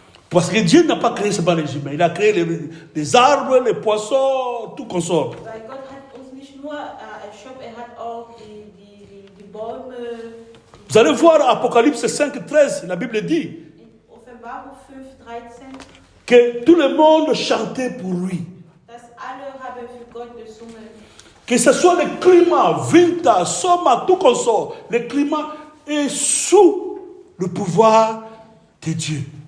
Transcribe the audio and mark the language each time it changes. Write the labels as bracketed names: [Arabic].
[French] Parce que Dieu n'a pas créé seulement les humains. Il a créé les arbres, les poissons, tout consort. [German] Weil Gott hat uns nicht nur erschaffen, er hat auch die Bäume. [French] Vous allez voir Apocalypse 5, 13, la Bible dit [German] In Offenbarung 5, 13, [French] que tout le monde chantait pour lui. [German] dass alle haben für Gott gesungen. [French] Que ce soit le climat, [German] Winter, Sommer, [French] tout consort, le climat est sous le pouvoir de Dieu.